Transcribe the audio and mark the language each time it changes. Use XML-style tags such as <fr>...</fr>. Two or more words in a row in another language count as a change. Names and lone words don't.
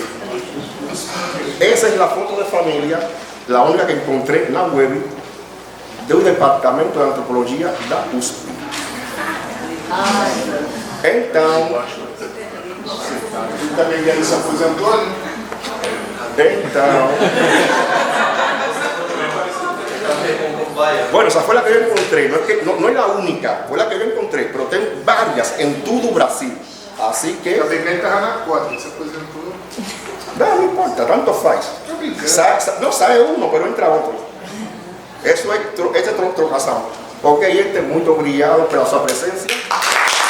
<pt>Essa é a foto de família, a única que encontrei na web do Departamento de Antropologia da USP. Então, Também já se aposentou, né? Então,</pt> <es>bueno, esa fue la que yo encontré, no es la única, fue la que yo encontré, pero tengo varias en todo Brasil. Así que.</es> <pt>Também bem estava na cota, se aposentou.</pt> <es>No importa,</es> <pt>tanto faz.</pt> <es>No sale uno, pero entra otro. Eso es trocação.</es> <pt>Ok, gente, muito obrigado pela sua presença.</pt>